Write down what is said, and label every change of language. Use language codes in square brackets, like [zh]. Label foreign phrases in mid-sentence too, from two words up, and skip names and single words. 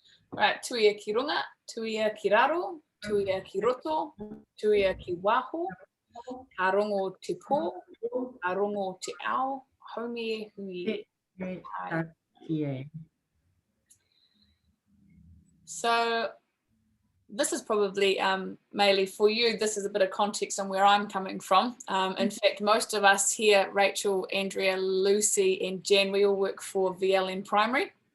[en] Right, [mi] tuia ki runga, tuia ki raro, tuia ki roto, tuia ki waho, ka rongo te pō, ka rongo te ao, haumie hui hai. [en] So this is probably, Maylee, for you, this is a bit of context on where I'm coming from. In fact, most of us here, Rachel, Andrea, Lucy, and Jen, we all work for VLN Primary.